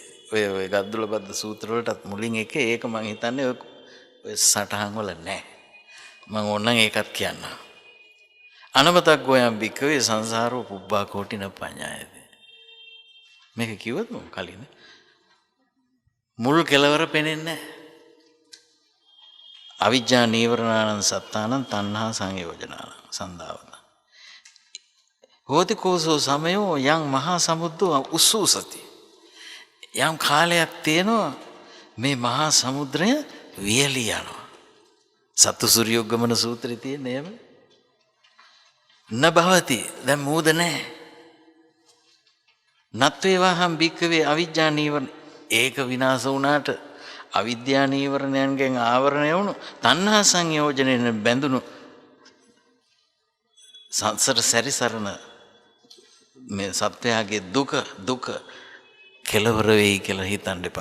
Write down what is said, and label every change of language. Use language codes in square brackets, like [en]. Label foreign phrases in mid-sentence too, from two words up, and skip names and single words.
[si] ඔය ගද්දුලබද්ද සූත්‍ර වලටත් මුලින් ඒක මම හිතන්නේ ඔය සටහන් වල නැහැ. මම ඕනනම් ඒකත් කියන්නම්. [pi] අනවතක් ගෝයම් බික්කවේ සංසාරෝ පුබ්බා කෝටින පඤ්ඤායති. [si] මේක කිව්වද මම කලින්? මුල් කෙලවර පෙනෙන්නේ නැහැ. [pi] අවිජ්ජා නීවරණානං සත්තානං තණ්හා සංයෝජනානං සන්දාවන. හෝති කෝසෝ සමයෝ යං මහා සමුද්දෝ උස්සූසති. [si] යම් කාලයක් තියෙනවා මේ මහා සමුද්‍රය වියලී යනවා. සත්තු සූර්යෝග්ගමන සූත්‍රයේ තියෙන [pi] නේම නභවති [si] දැන් මූද නැහැ. [pi] නත්වේවාහම් බික්කවේ අවිජ්ජා නීවරණ [si] ඒක විනාශ වුණාට අවිද්‍යා නීවරණයන්ගෙන් ආවරණය වුණු තණ්හා සංයෝජනෙන් බැඳුණු සංසාර සැරිසරන මේ සත්‍යයේ දුක කෙලවර වෙයි කියලා හිතන්න එපා.